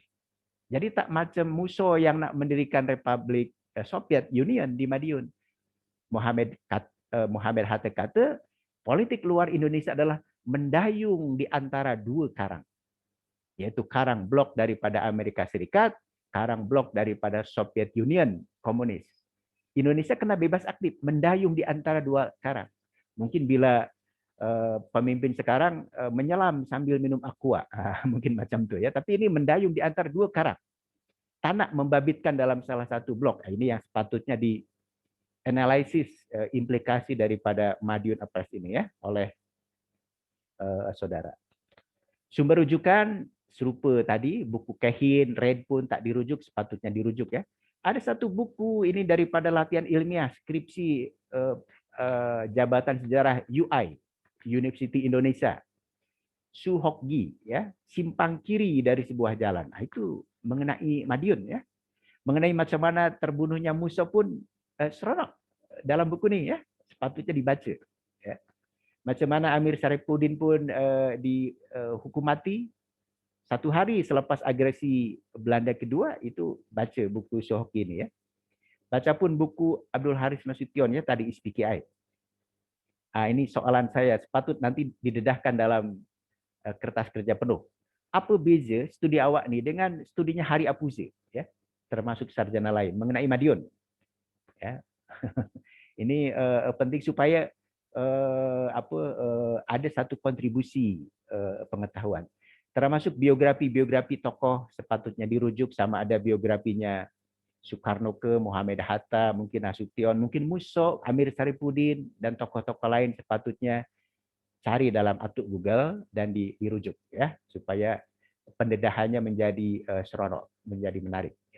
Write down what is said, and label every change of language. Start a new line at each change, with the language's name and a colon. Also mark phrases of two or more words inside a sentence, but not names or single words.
Malay: Jadi tak macam musuh yang nak mendirikan Republik Soviet Union di Madiun. Muhammad Hatta kata, politik luar Indonesia adalah mendayung di antara dua karang. Yaitu karang blok daripada Amerika Serikat, karang blok daripada Soviet Union, komunis. Indonesia kena bebas aktif, mendayung di antara dua karang. Mungkin bila pemimpin sekarang menyelam sambil minum aqua, mungkin macam tu ya. Tapi ini mendayung di antara dua karang. Tak nak membabitkan dalam salah satu blok. Ini yang sepatutnya di analisis implikasi daripada Madiun Appres ini ya oleh saudara. Sumber rujukan serupa tadi, buku Kehin, Red pun tak dirujuk, sepatutnya dirujuk ya. Ada satu buku ini daripada latihan ilmiah skripsi Jabatan Sejarah UI, University Indonesia. Su Hokgi ya, simpang kiri dari sebuah jalan. Nah, itu mengenai Madiun ya. Mengenai macam mana terbunuhnya Musa pun seronok dalam buku ini ya, sepatutnya dibaca ya. Macam mana Amir Syarifuddin pun dihukum mati 1 hari selepas agresi Belanda kedua, itu baca buku Su Hokgi ini ya. Baca pun buku Abdul Haris Nasution ya, tadi ISPKI. Ini soalan saya, sepatut nanti didedahkan dalam kertas kerja penuh. Apa beza studi awak ni dengan studinya Hari Apuze ya, termasuk sarjana lain mengenai Madiun ya. Ini penting supaya ada satu kontribusi pengetahuan, termasuk biografi tokoh sepatutnya dirujuk, sama ada biografinya Soekarno ke Muhammad Hatta, mungkin Nasution, mungkin Musso, Amir Syarifuddin, dan tokoh-tokoh lain sepatutnya cari dalam atuk Google dan dirujuk ya, supaya pendedahannya menjadi seronok, menjadi menarik ya.